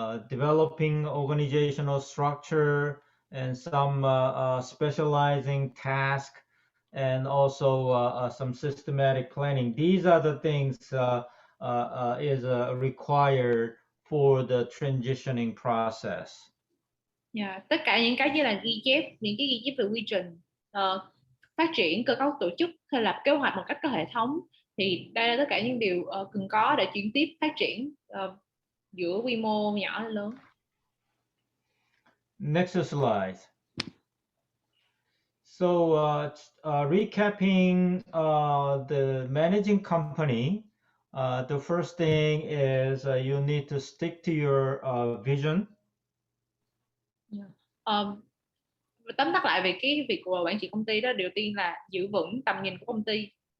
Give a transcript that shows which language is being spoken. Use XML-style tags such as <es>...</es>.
<en>developing organizational structure and some specializing task, and also some systematic planning. These are the things is required for the transitioning process.</en> <vi>Tất cả những cái như là ghi chép, những cái ghi chép về quy trình, phát triển cơ cấu tổ chức hay lập kế hoạch một cách có hệ thống, thì đây là tất cả những điều cần có để chuyển tiếp phát triển giữa quy mô nhỏ đến lớn.</vi> <en>Next slide. So recapping the managing company, the first thing is you need to stick to your vision.</en> <vi>Tóm tắt lại về cái việc của quản trị công ty đó, đầu tiên là giữ vững tầm nhìn của công ty.</vi>